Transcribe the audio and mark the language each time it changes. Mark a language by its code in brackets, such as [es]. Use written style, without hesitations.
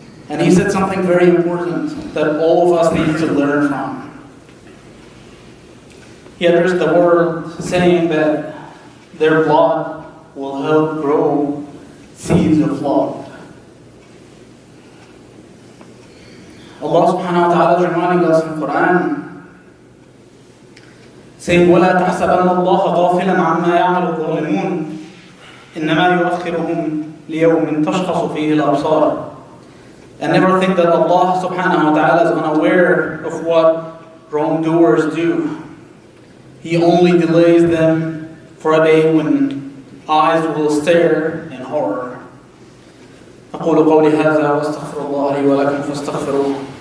[en] And he said something very important that all of us need to learn from. He addressed the world saying that their blood will help grow seeds of love. Allah subhanahu wa ta'ala is reminding us in the Quran, saying, [ar] وَلَا تَحْسَبَنَّ اللَّهَ غَافِلًا عَمَّا يَعْمَلُ الظَّالِمُونَ إِنَّمَا يُؤَخِّرُهُمْ لِيَوْمٍ تَشْخَصُ فِيهِ الْأَبْصَارُ. [en] And never think that Allah subhanahu wa ta'ala is unaware of what wrongdoers do. He only delays them for a day when eyes will stare in horror. [ar] أقول قولي هذا وأستغفر الله لي ولكم فاستغفروه.